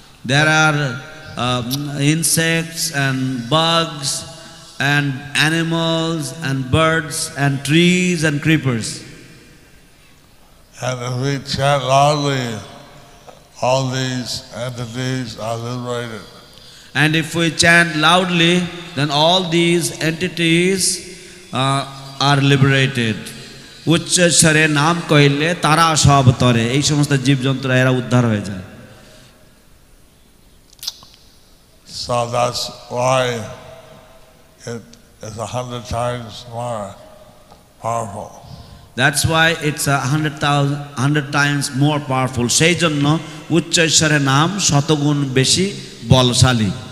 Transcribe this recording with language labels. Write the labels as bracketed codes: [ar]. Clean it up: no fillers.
[en] There are insects and bugs and animals and birds and trees and creepers. And if we chant loudly, all these entities are liberated. And if we chant loudly, then all these entities are liberated. [bn] উচ্চস্বরে নাম কইলে তারা সব তরে, এই সমস্ত জীবজন্তুরা এরা উদ্ধার হয়ে যায়। [en] So that's why it is 100 times more powerful. That's why it's 100 times more powerful. [bn] সেই জন্য উচ্চস্বরে নাম শতগুণ বেশি বলশালী।